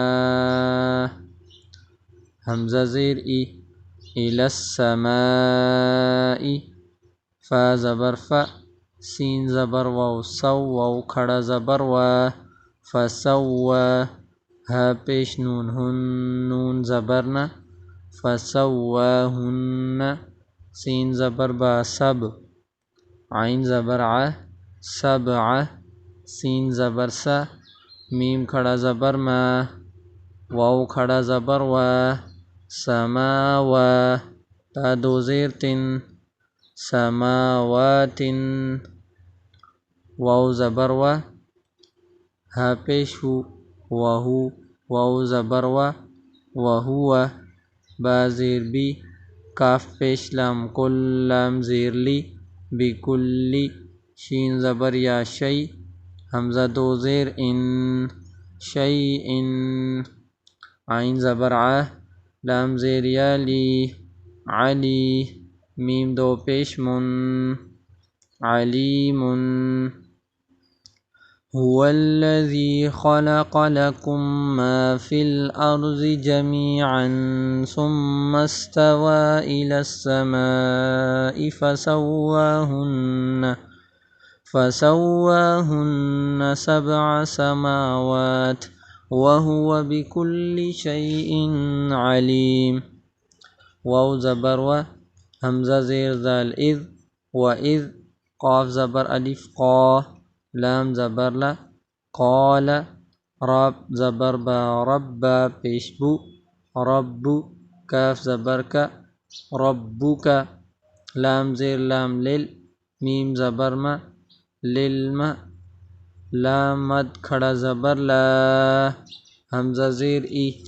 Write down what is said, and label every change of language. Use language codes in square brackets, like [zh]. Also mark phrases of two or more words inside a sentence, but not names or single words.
[ur] حمزہ زیر ای، [ar] الی السماء، [ur] فا زبر فا، سین زبر واو، سو، واو کھڑا زبر و، فسوى، ہا پیش نون، ہن، نون زبر نا، فسواہن، سین زبر با، سب، عین زبر ع، سبع، سین زبر سا، میم کھڑا زبر ما، واو کھڑا زبر و، سماوا، تا دو زیر تن، سماوات، واو زبر و، ہا پیش ہو، وہو، واو زبر و، وہو، با زیر بی، کاف پیش لام، کل، لام زیر لی، بکلی، شین زبر یا، شی، حمزہ دو زیر ان، شیئن، عین زبر ع، لام زیر یا لی، علی، میم دو پیش من، علیم، [ar] هو الذی خلق لکم ما فی الارض جمیعا ثم استوى الی السماء فسواہن سبع سماوات وهو بكل شیء علیم، [ur] واو زبر و، حمزہ زیر ذال، اذ، و اذ، قاف زبر الف قا، لام زبر لا، قال، رب زبر با، رب پیش بو، رب، کاف زبر کا، ربک، لام زیر لام لل، میم زبر ما، للم، لام مد کھڑا زبر لا، حمزہ زیر ای،